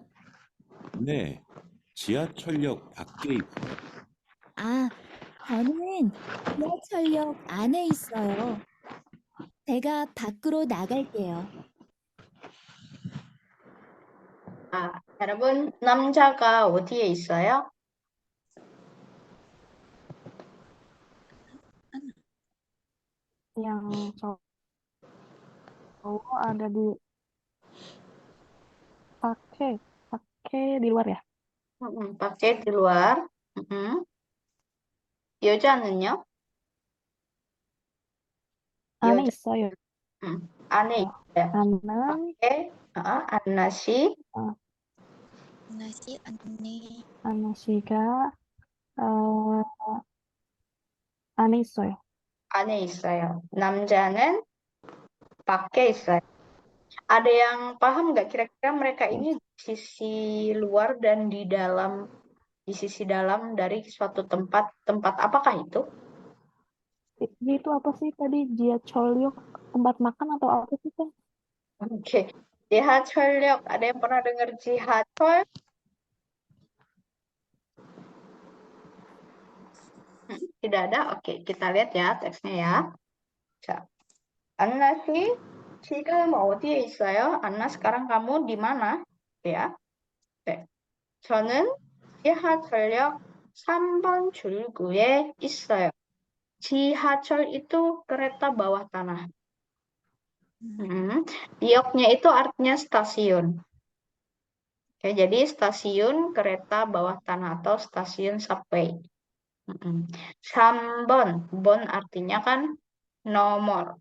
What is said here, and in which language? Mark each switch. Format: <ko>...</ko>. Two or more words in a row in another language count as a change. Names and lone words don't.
<ko>네, 지하철역 밖에 있어요. 아, 저는 지하철역 안에 있어요. 제가 밖으로 나갈게요. 여러분, 남자가 어디에 있어요?</ko> <id>Yang cowok ada di pakai di luar ya? 밖에 di luar.</id> <ko>여자는요? 안에 여자, 있어요. 안에 있어요. 나는 밖에, 안나 씨, 안나씨 안내. Ana 씨가 안에 있어요. 안에 있어요. 남자는 밖에 있어요.</ko> <id>Ada yang paham nggak kira-kira mereka ini di sisi luar dan di sisi dalam dari suatu tempat apakah itu? Itu apa sih tadi? Jiacheolyok, tempat makan atau apa sih kan? Oke, 지하철역. Ada yang pernah dengar 지하철? Tidak ada? Oke, kita lihat ya teksnya ya.</id> <ko>자, 안나 씨, 지금 어디에 있어요? 안나,</ko> <id>sekarang kamu di mana? Ya.</id> <ko>네. 저는 지하철역 3번 출구에 있어요.</ko> <id>지하철 itu kereta bawah tanah. Yoknya itu artinya stasiun. Oke, jadi stasiun kereta bawah tanah atau stasiun subway. 3번, bon artinya kan nomor.</id>